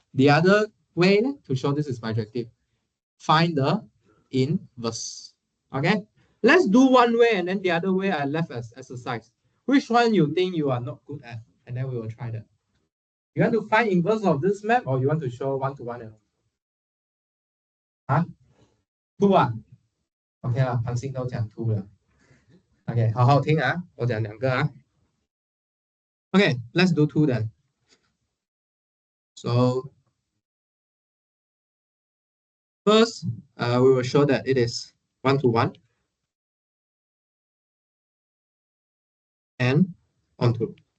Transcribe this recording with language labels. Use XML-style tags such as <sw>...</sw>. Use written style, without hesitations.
<en>The other way to show this is bijective. Find the inverse. Okay, let's do one way and then the other way I left as exercise. Which one you think you are not good at? And then we will try that. You want to find inverse of this map or you want to show one-to-one? Huh?</en> <zh>Two 啊 ？OK 啦，韩信都讲 two 了。OK， 好好听啊，我讲两个啊。</zh> <en>OK, let's do two then. So first, we will show that it is one-to-one and onto.</en>